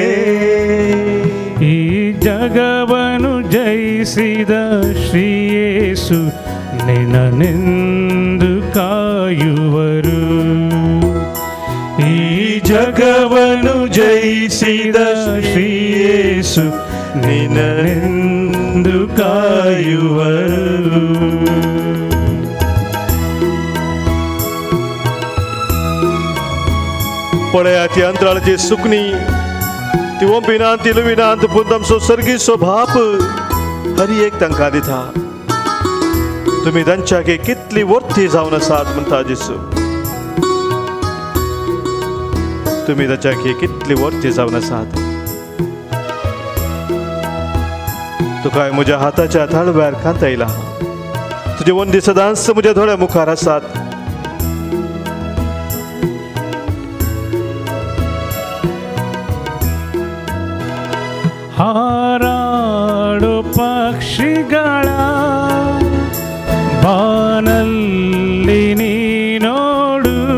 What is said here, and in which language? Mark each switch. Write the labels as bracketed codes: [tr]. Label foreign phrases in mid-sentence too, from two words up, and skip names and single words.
[kn] ಈ ಜಗವನ್ನು ಜಯಿಸಿದ ಶ್ರೀಯೇಸು ನಿನ್ನನೆಂದು ಕಾಯುವರು. ಈ ಜಗವನ್ನು ಜಯಿಸಿದ ಶ್ರೀಯೇಸು ನಿನ್ನನೆಂದು ಕಾಯುವರು. [kok] पळया ती अंतराळाची सुकणी, ती ओंपिनांत, ती लुविनांत, पूण आमचो सर्गीचो बाप हर एक तांकां दिता. तुमी तांच्याक कितली वर्ती जावन आसात म्हणटा जेसू. तुमी ताच्याक कितली वर्ती जावन आसात. तुका म्हज्या हाताच्या थाळव्यार कांतयला. तुजे वंदी सदांच म्हज्या दोळ्या मुखार आसात. [kn] ಹಾರಾಡು ಪಕ್ಷಿಗಳ ಬಾನಲ್ಲಿ ನೀನೋಡು,